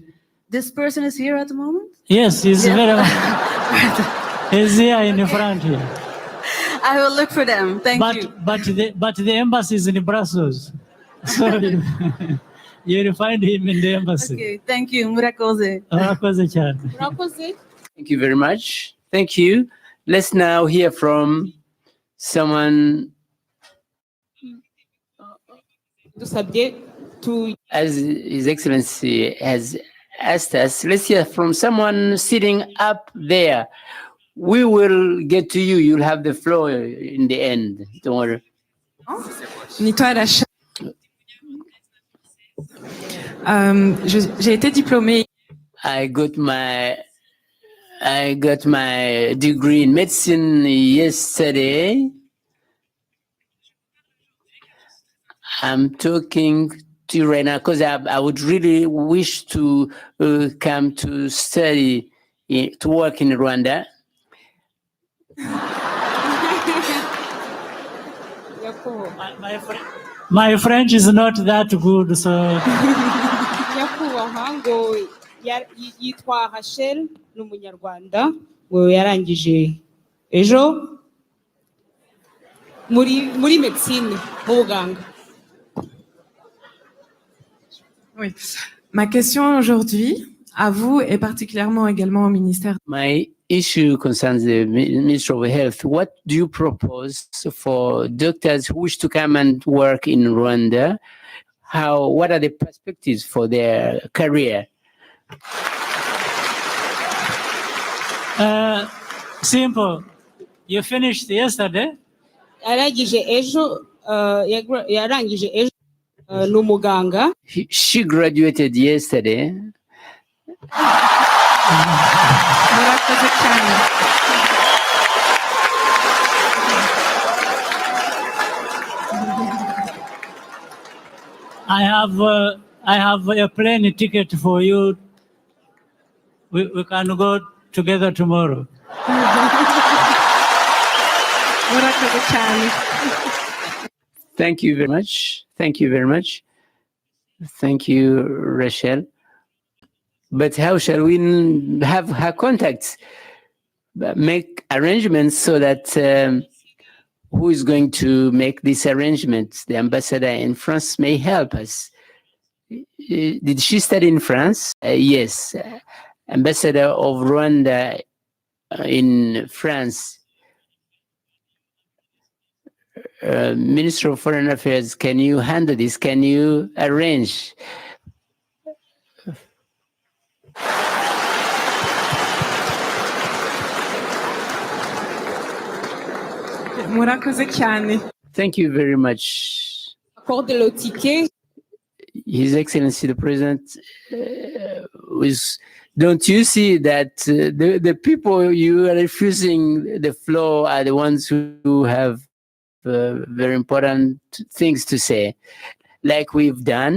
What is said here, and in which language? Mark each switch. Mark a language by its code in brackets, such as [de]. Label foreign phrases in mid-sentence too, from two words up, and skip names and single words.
[en] This person is here at the moment? Yes, he's Yeah. he's here in front here. I will look for them. Thank you. But the embassy is in Brussels, so you'll find him in the embassy. Okay, thank you. [rw] Murakoze. Murakoze cyane. [en] Thank you very much. Thank you. Let's now hear from someone as His Excellency has asked us. Let's hear from someone sitting up there. We will get to you. You'll have the floor in the end. Don't worry. [fr] J'ai été diplômée. [en] I got my degree in medicine yesterday. I'm talking to you right now because I would really wish to come to study, to work in Rwanda. My French is not that good, so. [rw] nyakubahwa ngo yitwa Rachel ni umunyarwanda ngo yarangije ejo muri medicine mu buganga. [fr] Oui. Ma question aujourd'hui, à vous et particulièrement également au ministère. [en] My issue concerns the Ministry of Health. What do you propose for doctors who wish to come and work in Rwanda? What are the perspectives for their career? Simple. You finished yesterday? [rw] yarangije ejo ni umuganga. [en] She graduated yesterday. [rw] Murakoze cyane. [en] I have a plane ticket for you. We can go together tomorrow. [rw] Murakoze cyane. [en] Thank you very much. Thank you very much. Thank you, Rachel. But how shall we have her contacts? Make arrangements so that who is going to make this arrangement? The ambassador in France may help us. Did she study in France? Yes. Ambassador of Rwanda in France. Minister of Foreign Affairs, can you handle this? Can you arrange? [rw] Murakoze cyane. [en] Thank you very much. [fr] accorde le ticket. [en] His Excellency the President don't you see that the people you are refusing the floor are the ones who have very important things to say, like we've done.